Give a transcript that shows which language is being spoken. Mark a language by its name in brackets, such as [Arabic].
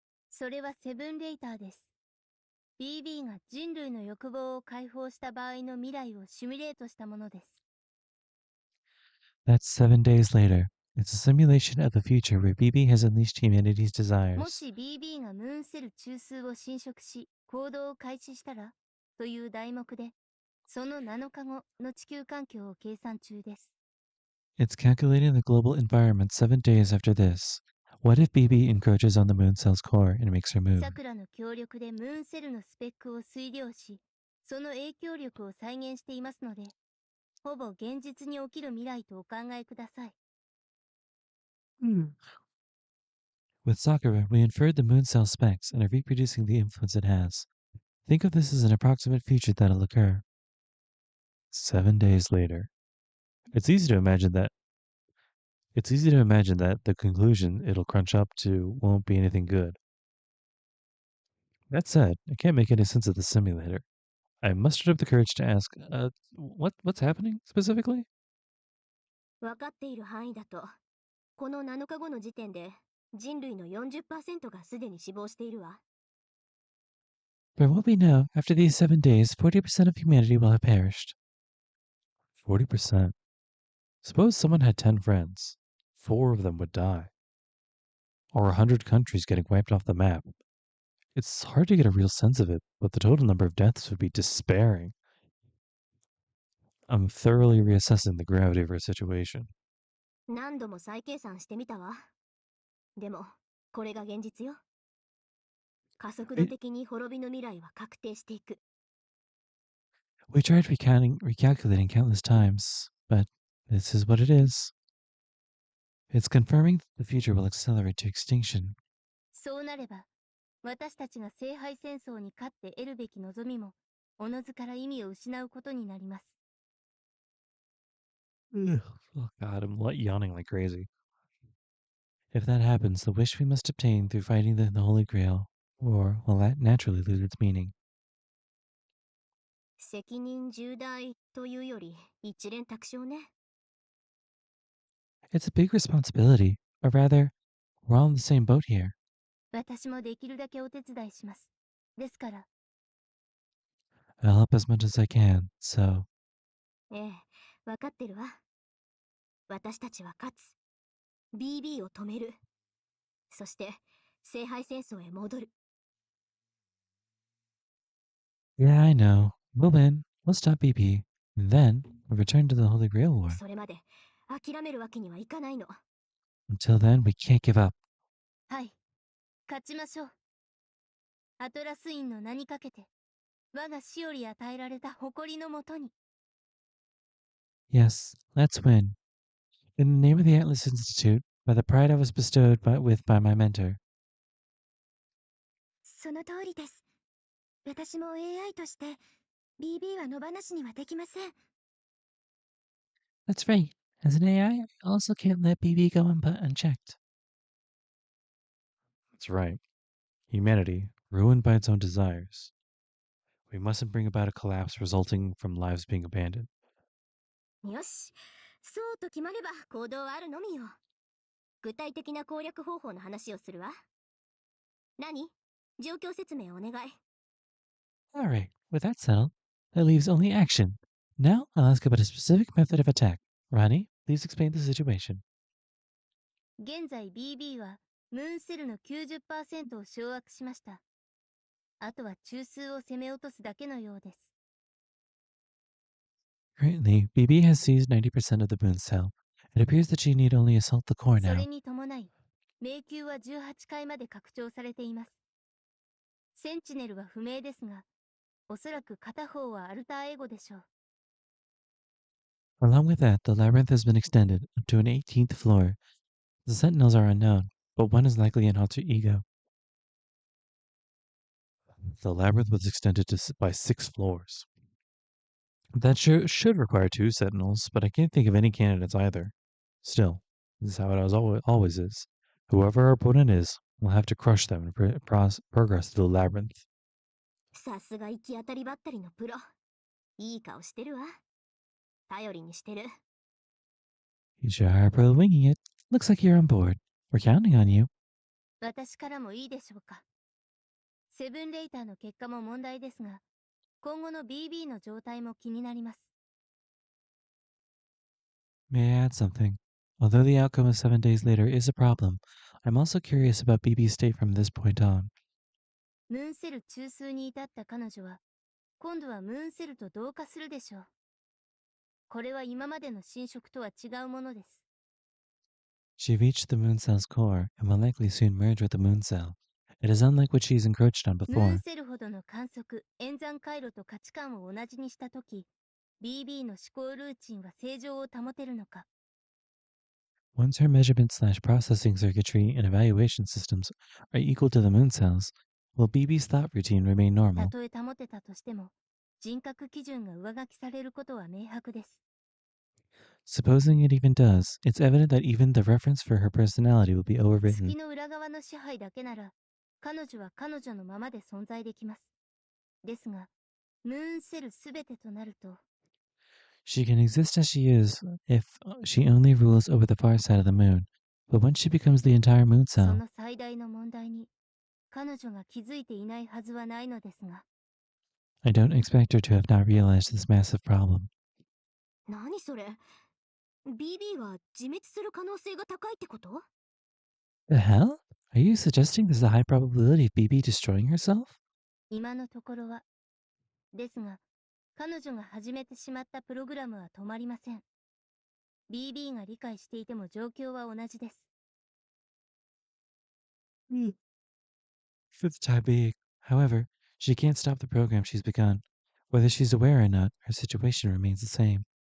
[Japanese] それはセブンレイターです。BB が人類の欲望を解放した場合の未来をシミュレートしたものです。 [English] That's 7 days later. It's a simulation of the future where BB has unleashed humanity's [Japanese] も [English] desires. [Japanese] し BB がムーンセル中枢を侵食し、行動を開始したらという題目で、その7日後の地球環境を計算中です。 [English] It's calculating the global environment 7 days after this. What if BB encroaches on the moon cell's core and makes her move? [Japanese] さくらの協力でムーンセルのスペックを推量し、その影響力を再現していますので、ほぼ現実に起きる未来とお考えください。 [English] With Sakura, we inferred the moon cell specs and are reproducing the influence it has. Think of this as an approximate future that'll occur. 7 days later. It's easy to imagine that It's easy to imagine that the conclusion it'll crunch up to won't be anything good. That said, I can't make any sense of the simulator. I mustered up the courage to ask, what's happening specifically? [Japanese] 分かっている範囲だと、この7日後の時点で人類の40%がすでに死亡しているわ。 [English] From what we know, after these 7 days, 40% of humanity will have perished. 40%. Suppose someone had 10 friends. 4 of them would die. Or 100 countries getting wiped off the map. It's hard to get a real sense of it, but the total number of deaths would be despairing. I'm thoroughly reassessing the gravity of our situation. [Japanese] 何度も再計算してみたわ。でも、これが現実よ。加速度 [English] We, [Japanese] 的に滅びの未来は確定していく。 [English] we tried recalculating countless times, but this is what it is. It's confirming that the future will accelerate to extinction. [Japanese] そうなれば、私たちが聖杯戦争に勝って得るべき望みも、おのずから意味を失うことになります。 [English] Ugh. Oh god, I'm yawning like crazy. If that happens, the wish we must obtain through fighting the Holy Grail, or will that naturally lose its meaning? [Japanese] 責任重大というより、一連卓上ね。 [English] It's a big responsibility, or rather, we're all in the same boat here. [Japanese] 私もできるだけお手伝いします。ですから、 [English] I'll help as much as I can, so [Japanese] ええ、わかってるわ。私たちは勝つ。BB を止める。そして、聖杯戦争へ戻る。 [English] yeah, I know. We'll win. We'll stop BP. And then we'll return to the Holy Grail War. [Japanese] それまで、諦めるわけにはいかないの。 [English] Until then, we can't give up. [Japanese] はい、勝ちましょう。アトラス院の名にかけて、我が死より与えられた誇りのもとに。 [English] Yes, let's win. In the name of the Atlas Institute, by the pride I was bestowed by my mentor. [Japanese] その通りです。私も AI として BB は野放しにはできません。 [English] That's right. As an AI, I also can't let BB go unchecked. That's right. Humanity, ruined by its own desires. We mustn't bring about a collapse resulting from lives being abandoned. [Japanese] よし、そうと決まれば行動あるのみよ。具体的な攻略方法の話をするわ。何？状況説明お願い。 [English] All right, with that settled, that leaves only action. Now I'll ask about a specific method of attack. Ronnie, please explain the situation. [Japanese] 現在 BB はムーンセルの 90% を掌握しました。あとは中枢を攻め落とすだけのようです。 [English] Currently, BB has seized 90% of the moon cell. It appears that she need only assault the core [Japanese] それ [English] now. [Japanese] に伴い、迷宮は18階まで拡張されています。センチネルは不明ですが、おそらく片方はアルターエゴでしょう。 [English] Along with that, the labyrinth has been extended up to an 18th floor. The sentinels are unknown, but one is likely an alter ego. The labyrinth was extended by 6 floors. That should require 2 sentinels, but I can't think of any candidates either. Still, this is how it always is. Whoever our opponent is, we'll have to crush them and progress through the labyrinth. [Japanese] さすが行き当たりばったりのプロ。いい顔してるわ。頼りにしてる。 [English] You sure are pro winging it. Looks like you're on board. We're counting on you. [Japanese] 私からもいいでしょうか。セブンレイターの結果も問題ですが、今後の BB の状態も気になります。 [English] May I add something? Although the outcome of 7 days later is a problem, I'm also curious about BB's state from this point on. [Japanese] ムーンセル中枢に至った彼女は、今度はムーンセルと同化するでしょう。これは今までの侵食とは違うものです。 [English] She reached the moon cell's core and will likely soon merge with the moon cell. It is unlike what she's encroached on [Japanese] ムーン [English] before. [Japanese] セルほどの観測、演算回路と価値観を同じにしたとき、BB の思考ルーチンは正常を保てるのか。 [English] Once her measurement/processing circuitry and evaluation systems are equal to the moon cells, will BB's thought routine remain [Japanese] た [English] normal? [Japanese] とえ保てたとしても、人格基準が上書きされることは明白です。 [English] Supposing it even does, it's evident that even the reference for her personality will be overwritten. [Japanese] 月の裏側の支配だけなら、彼女は彼女のままで存在できます。ですが、ムーンセルすべてとなると、 [English] She can exist as she is if she only rules over the far side of the moon. But once she becomes the entire moon [Japanese] そ [English] cell, [Japanese] の最大の問題に、彼女が気づいていないはずはないのですが。 [English] I don't expect her to have not realized this massive problem. [Japanese] 何それ？ BB は自滅する可能性が高いってこと？ [English] The hell? Are you suggesting there's a high probability of BB destroying herself? [Japanese] 今のところは。ですが、彼女が始めてしまったプログラムは止まりません。 BB が理解していても状況は同じです。 [English] For the time being. However, she can't stop the program she's begun. Whether she's aware or not, her situation remains the same.